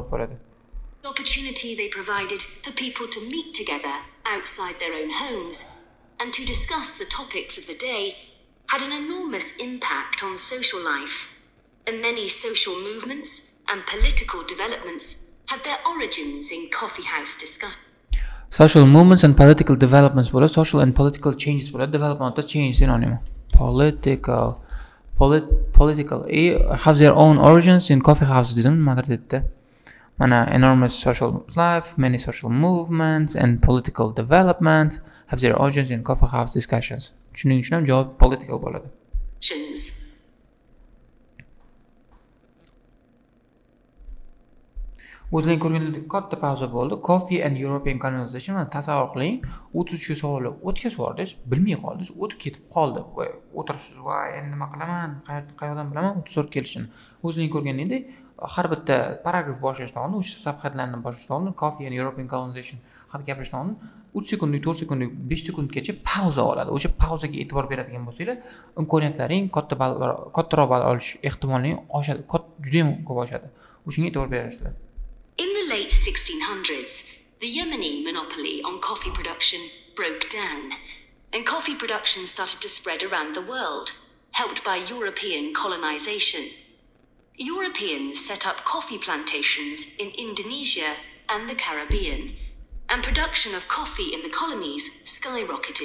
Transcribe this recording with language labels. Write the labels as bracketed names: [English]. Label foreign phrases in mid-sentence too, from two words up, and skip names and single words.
[English] The opportunity they provided for people to meet together outside their own homes and to discuss the topics of the day had an enormous impact on social life, and many social movements and political developments had their origins in coffee house discussion. Social movements and political developments bo'ladi, social and political changes bo'ladi, development change synonym. Political have their own origins in coffee houses [Uzbek] dedim, nimadir debdi. [English] Mana enormous social life, many social movements and political developments have their origins in coffee house discussions. [Uzbek] Shuning uchun ham javob political bo'ladi. O'zlaring ko'rgandek katta pauza bo'ldi. [English] Coffee and European colonization. [Uzbek] Tasavvur qiling, 33 savolni o'tkazib yubordingiz, bilmay qoldingiz, o'tib ketib qoldi. Voy, o'tirsiz, voy, endi nima qilaman, qayoqdan bilaman, 34 kelishini. O'zlaring ko'rgandek, har bitta paragraf boshlashdan oldin, o'sha sabqatlarni boshlashdan oldin [English] Coffee and European colonization [Uzbek] haqida gapirishdan oldin 3 sekundlik, 4 sekundlik, 5 sekundgacha pauza oladi. O'sha pauzaga e'tibor beradigan bo'lsanglar, imkoniyatlaring kattaroq ball olish ehtimolling oshadi. Juda ham ko'p oshadi. O'shanga e'tibor berasizlar. [English] In the late 1600s, the Yemeni monopoly on coffee production broke down, and coffee production started to spread around the world, helped by European colonization. Europeans set up coffee plantations in Indonesia and the Caribbean, and production of coffee in the colonies skyrocketed.